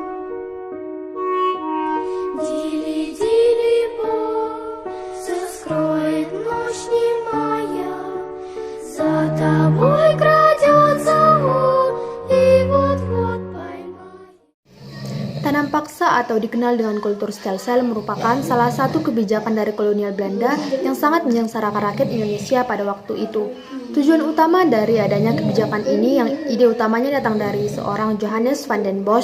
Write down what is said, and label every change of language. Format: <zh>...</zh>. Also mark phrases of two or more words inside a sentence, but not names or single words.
<ru>Дили-дили-бом, все скроет ночь немая, за тобой крадется он и вот-вот поймает.</ru> <id>Tanam paksa atau dikenal dengan kultur</id> <en>stem cell</en> <id>merupakan salah satu kebijakan dari kolonial Belanda yang sangat menyengsarakan rakyat Indonesia pada waktu itu. Tujuan utama dari adanya kebijakan ini yang ide utamanya datang dari seorang Johannes van den Bosch.</id>